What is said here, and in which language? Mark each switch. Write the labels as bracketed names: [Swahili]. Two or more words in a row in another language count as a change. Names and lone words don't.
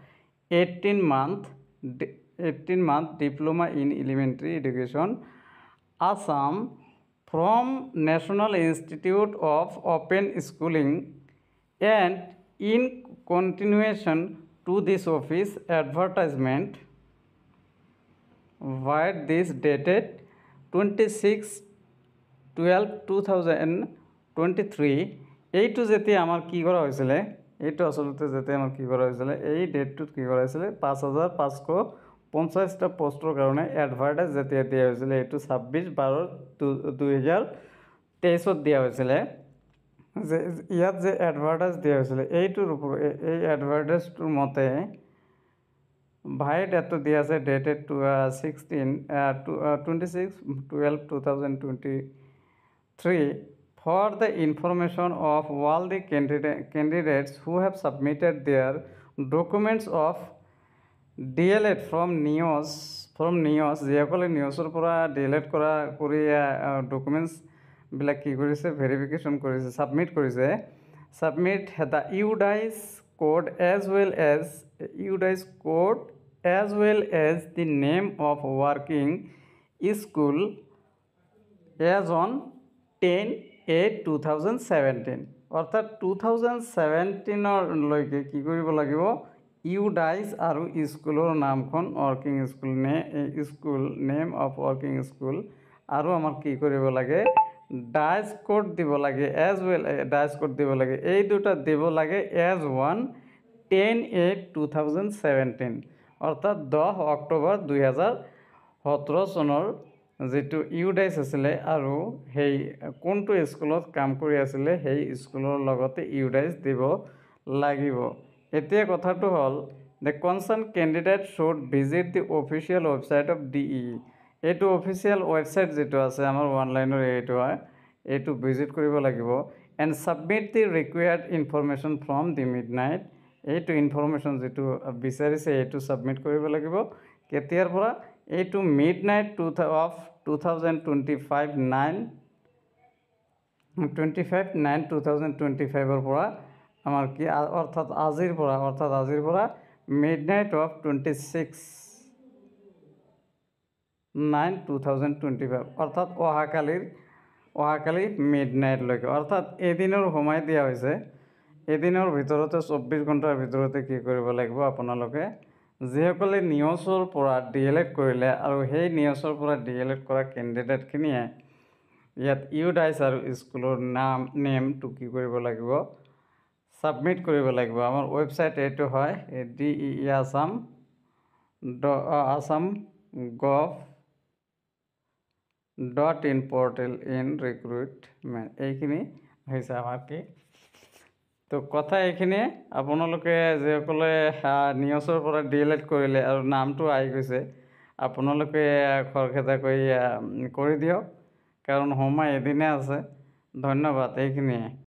[English] 18-month diploma in elementary education Assam from National Institute of Open Schooling and in continuation to this office advertisement where this dated [Assamese] 26/12/2023 এইটো যেতিয়া আমাৰ কি কৰা হৈছিলে এইটো আচলতে যেতিয়া আমাৰ কি কৰা হৈছিলে এই ডেটটোত কি কৰা হৈছিলে 5550টা পোষ্টৰ কাৰণে এডভাৰটাইজ যেতিয়া দিয়া হৈছিলে এইটো 26/12/2023 দিয়া হৈছিলে যে ইয়াত যে এডভাৰটাইজ দিয়া হৈছিলে এইটোৰ ওপৰত এই এডভাৰটাইজটোৰ মতে ভাইট এটো দিয়া আছে ডেটেড [English] 26/12/2023 for the information of all the candidates who have submitted their documents of DLED from NIOS [Assamese] যিসকলে নিউজৰ পৰা ডিএলএড কৰি ডকুমেণ্টছ বিলাক কি কৰিছে ভেৰিফিকেশ্যন কৰিছে সাবমিট কৰিছে [English] submit the UDICE code as well as the name of working school as on [Assamese] 10/8/2017 অর্থাৎ 2017 লৈকে কি কৰিব লাগিব UDICE আৰু স্কুলৰ নামখন [English] working school name of working school [Assamese] আৰু আমাৰ কি কৰিব লাগে [English] DISE code [Assamese] দিব লাগে [English] DISE code [Assamese] দিব লাগে এই দুটা দিব লাগে [English] as on [Assamese] 10/8/2017 অৰ্থাৎ 10 অক্টোবৰ 2017 চনৰ যেটো UDICE আছিলে আৰু সেই কোনটো স্কুলত কাম কৰি আছিলে সেই স্কুলৰ লগতে UDICE দিব লাগিব। এতিয়া কথাটো হল [English] the concerned candidate should visit the official website of DE এইটো official website [Assamese] যেটো আছে আমাৰ অনলাইনৰ এইটো হয় এইটো ভিজিট কৰিব লাগিব [English] and submit the required information from the midnight [Assamese] এইটো ইনফৰমেশন যেটো বিচাৰিছে এইটো সাবমিট কৰিব লাগিব কেতিয়াৰ পৰা এইটো [English] midnight of 25/9/2025 [Assamese] ৰ পৰা আমাৰ কি অৰ্থাৎ আজিৰ পৰা [English] midnight of [Assamese] 26/9/2025 অৰ্থাৎ অহাকালি মিডনাইট লৈকে অৰ্থাৎ এদিনৰ সময় দিয়া হৈছে এদিনৰ ভিতৰতে 24 ঘণ্টাৰ ভিতৰতে কি কৰিব লাগিব আপোনালোকে যিসকলে নিউজৰ পৰা ডিএলএড কৰিলে আৰু সেই নিউজৰ পৰা ডিএলএড কৰা ক্যান্ডিডেট খিনিয়ে ইয়াত UDICE আৰু স্কুলৰ নেমটো কি কৰিব লাগিব সাবমিট কৰিব লাগিব আমাৰ ওয়েবসাইট এইটো হয় [English] assam.gov.in portal in recruitment [Assamese] এইখিনি হৈছে আমাৰ কি তো কথা এইখিনি আপোনালোকে যেসকলে নিউজৰ পৰা ডিএলএড কৰিলে আৰু নামটো আহি গৈছে আপোনালোকে খৰখেদা কৰি দিয়ক কাৰণ সময় এদিনে আছে ধন্যবাদ এইখিনিয়ে